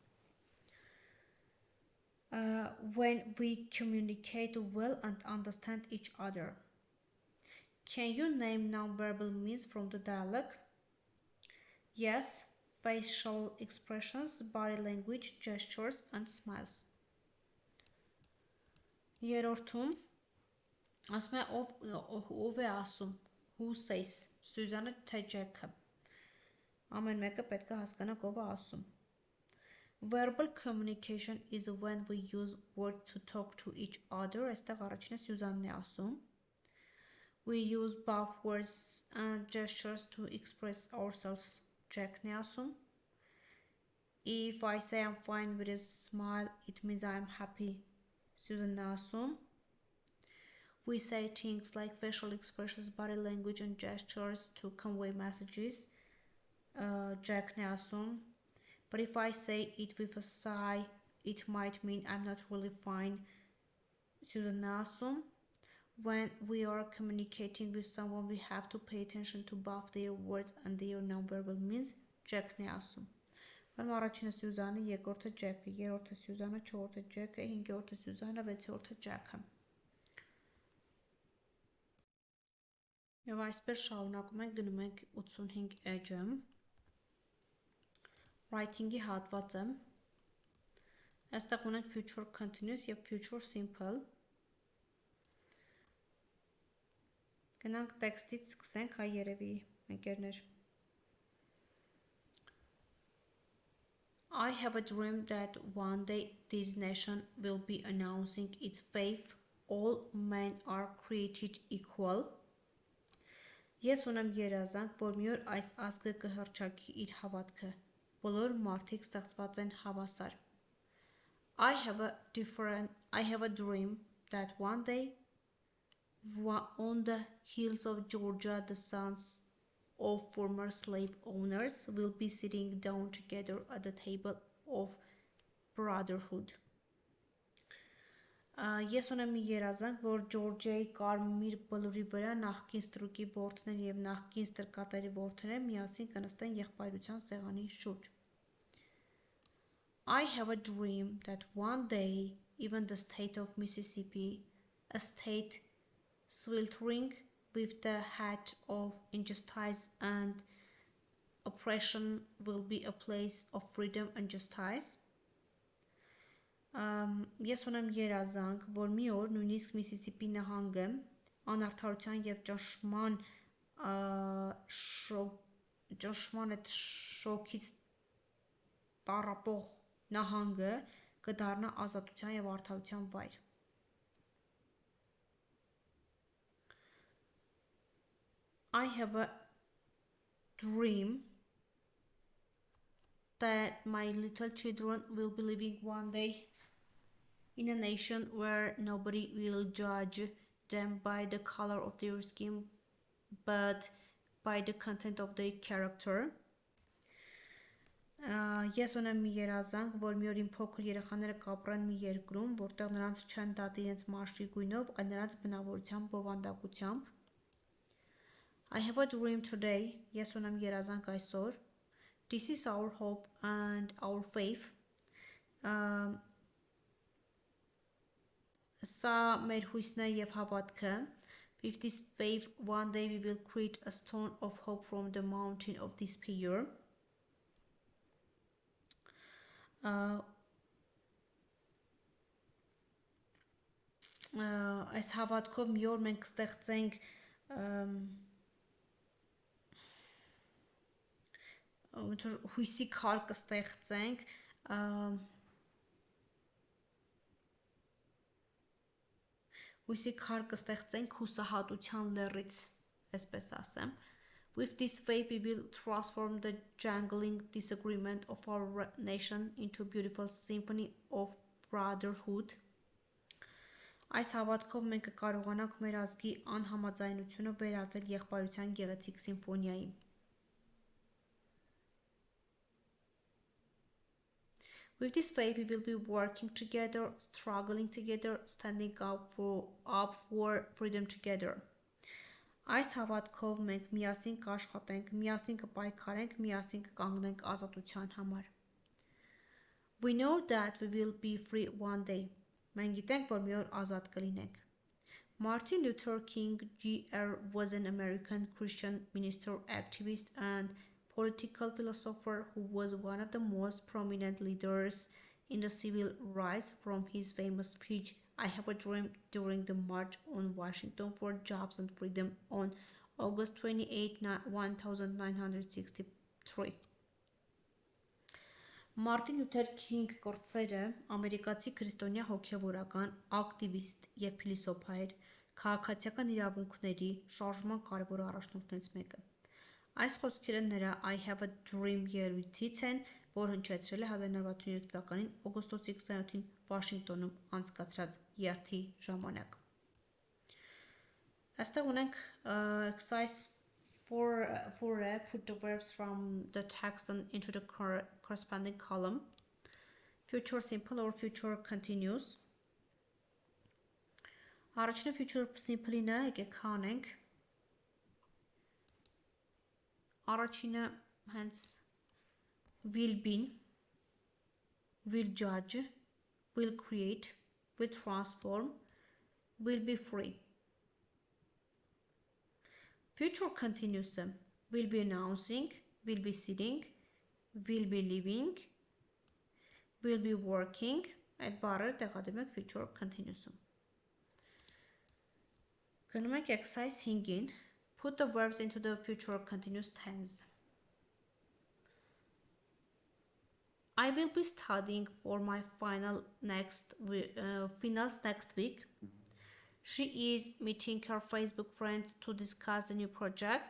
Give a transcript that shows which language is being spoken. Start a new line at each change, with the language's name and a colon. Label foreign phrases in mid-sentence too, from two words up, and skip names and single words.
English: When we communicate well and understand each other. Can you name non-verbal means from the dialogue? Yes, facial expressions, body language, gestures, and smiles.
Armenian: Երրորդում ասում է ով է ասում
English: who says
Armenian: Սյուզանը թե Ջեքը ամեն մեկը պետք է հասկանանք ով է ասում
English: verbal communication is when we use words to talk to each other
Armenian: այստեղ առաջինը Սյուզանն է ասում
English: we use both words and gestures to express ourselves
Armenian: Ջեքն է ասում
English: if I say I'm fine with a smile it means I'm happy Susan assume we say things like facial expressions, body language and gestures to convey messages Jack assume but if I say it with a sigh it might mean I'm not really fine Susan assume when we are communicating with someone we have to pay attention to both their words and their non-verbal means Jack assume
Armenian: Առաջինը Սյուզանը, երկրորդը Ջեքը, երրորդը Սյուզանը, չորրորդը Ջեքը, հինգերորդը Սյուզանը, վեցերորդը Ջեքը։ Եվ այսպես շարունակում ենք գնում ենք 85 էջը։ Writing-ի հատվածը։ Այստեղ ունենք
English: future continuous
Armenian: եւ
English: future simple։
Armenian: Գնանք տեքստից սկսենք, հայ երևի ընկերներ։
English: I have a dream that one day this nation will be announcing its faith all men are created equal.
Armenian: Ես ունեմ երազանք, որ մի օր այս ազգը կհռչակի իր հավատքը, բոլոր մարդիկ ստեղծված են հավասար.
English: I have a dream that one day on the hills of Georgia the sons of former slave owners will be sitting down together at the table of brotherhood.
Armenian: Ես ունեմ մի երազանք, որ Ջորջիայի կարմիր բլուրի վրա նախկին ստրուկի որդներ եւ նախկին ստրկատերի որդները միասին կնստեն եղբայրության սեղանի շուրջ.
English: I have a dream that one day even the state of Mississippi, a state sweltering with the hat of injustice and oppression will be a place of freedom and justice.
Armenian: Ես ունեմ երազանք, որ մի օր նույնիսկ Միսիսիպի նահանգը անարդարության եւ ճնշման այդ շոկից տառապող նահանգը կդառնա ազատության եւ արդարության վայր.
English: I have a dream that my little children will be living one day in a nation where nobody will judge them by the color of their skin but by the content of the character.
Armenian: Ես ունեմ մի երազանք, որ մի օր իմ փոքր երեխաները կապրեն մի երկրում, որտեղ նրանց չեն դատի իրենց մաշկի գույնով, այլ նրանց բնավորության բովանդակությամբ.
English: I have a dream today.
Armenian: Ես ունեմ երազանք այսօր.
English: This is our hope and our faith.
Armenian: Սա մեր հույսն է եւ հավատքը.
English: With this faith, one day we will create a stone of hope from the mountain of despair.
Armenian: Այս հավատքով մի օր մենք կստեղծենք հույսի քար կստեղծենք հուսահատության լեռից, այսպես ասեմ.
English: With this faith, we will transform the jangling disagreement of our nation into a beautiful symphony of brotherhood.
Armenian: Այս հավատքով մենք կկարողանանք մեր ազգի անհամաձայնությունը վերածել եղբայրության գեղեցիկ սիմֆոնիայի.
English: With this faith, we will be working together, struggling together, standing up for freedom together.
Armenian: Այս հավատքով մենք միասին կաշխատենք, միասին կպայքարենք, միասին կկանգնենք ազատության համար.
English: We know that we will be free one day.
Armenian: Մենք գիտենք, որ մի օր ազատ կլինենք.
English: Martin Luther King Jr. was an American Christian minister, activist, and political philosopher who was one of the most prominent leaders in the civil rights. From his famous speech, I have a dream, during the March on Washington for Jobs and Freedom on August 28, 1963.
Armenian: Մարտին Լյութեր Քինգ կրտսերը ամերիկացի քրիստոնյա հոգևորական, ակտիվիստ և փիլիսոփա էր, քաղաքացիական իրավունքների շարժման կարևոր առաջնորդներից մեկը։ Այս խոսքերը նրա
English: I have a dream
Armenian: ելույթից են, որ հնչեցրել է 1967 թվականին օգոստոսի 27-ին Վաշինգտոնում անցկացրած երթի ժամանակ։ Այստեղ ունենք
English: exercise 4 put the verbs from the text into the corresponding column. Future simple or future continuous. Առաջինը future simple-ին
Armenian: է, եկեք հանենք։ Առաջինը հենց
English: will be, will judge, will create, will transform, will be free. Future continuous will be announcing, will be sitting, will be living, will be working.
Armenian: Այդ բառերը տեղադրում եք
English: future continuous-ում։
Armenian: Գնում ենք exercise 5-ին.
English: Put the verbs into the future continuous tense. I will be studying for my finals next week. She is meeting her Facebook friends to discuss the new project.